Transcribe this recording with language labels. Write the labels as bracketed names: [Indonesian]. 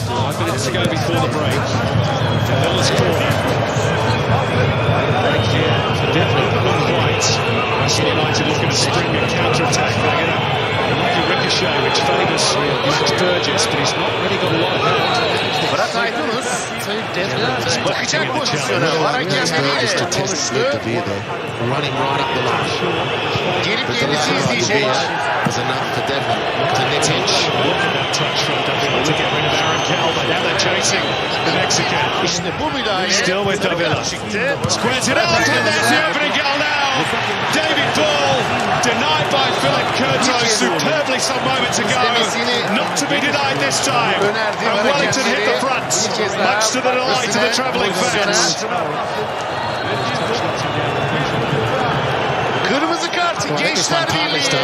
[English] 5 minutes to go before the break. Villa's corner. Break here for Devlin, but not quite. Western United looking to spring a counter-attack. They're going to like a ricochet, which favours Max Burgess, but he's not really got a lot of help. [Turkish] Fırat Aydınus bakacak pozisyona. Var hakemleriyle konuştu. [English] Running right up the line. [Turkish] Gelip kendisi izleyecek. [English] Was enough for Devlin to Nitic. Look at that touch from Davila to get rid of Aaron Cal, but now they're chasing the Mexican. [Turkish] İşte bu müdahale. [English] Still with Davila. [Turkish] Çıktı. [English] Squares it out, and there's the opening goal now. David Ball, denied by Philip Curto, superbly some moments ago. Not to be denied this time. And Wellington hit the front, much to the delight of the travelling fans. [Turkish] Kırmızı kart Gençler Birliği.